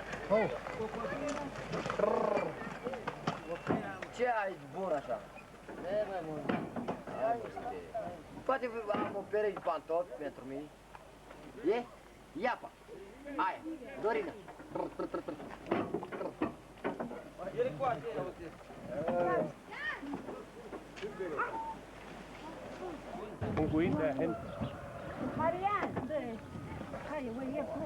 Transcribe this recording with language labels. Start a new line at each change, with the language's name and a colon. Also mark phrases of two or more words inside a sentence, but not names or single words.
Romanian: Ce ai bun așa? Poate am o pereche de pantofi pentru mine. E? Iapa! Aia! Dorina!
Danish: Hun går ind derhen.
Romanian: Marianne, hai, eu ia cu.